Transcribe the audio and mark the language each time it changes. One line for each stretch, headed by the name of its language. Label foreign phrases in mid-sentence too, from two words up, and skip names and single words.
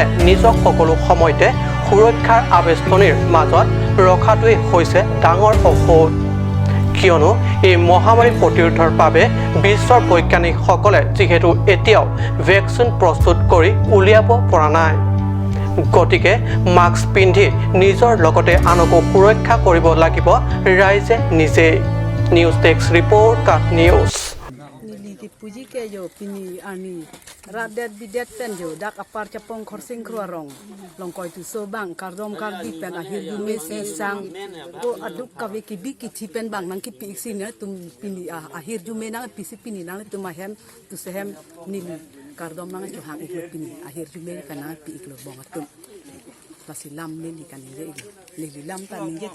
Assamese: নিজক সকলো সময়তে সুৰক্ষাৰ আবেষ্টনীৰ মাজত ৰখাটোৱেই হৈছে ডাঙৰ ঔষধ কিয়নো এই মহামাৰী প্ৰতিৰোধৰ বাবে বিশ্বৰ বৈজ্ঞানিকসকলে যিহেতু এতিয়াও ভেকচিন প্ৰস্তুত কৰি উলিয়াব পৰা নাই গতিকে মাস্ক পিন্ধি নিজৰ লগতে আনকো সুৰক্ষা কৰিব লাগিব ৰাইজে নিজে
English: news desk report
Assamese: কাট নিউজ
Karbi: puji ke jo pini ani radet bidet pen jo dak apar capong khorsing kruarong longkoi tu so bang kardom kardi pen akhir du mesi sang ko aduk kawe ki biki thi pen bang nang ki pi sin tum pini akhir ju menang pisi pini nang tu mahem tu sehem nil kardom nang jo hang iklo pini akhir ju men pen nang pi iklo bong atum pasi lam nili kan nili lam tan ninje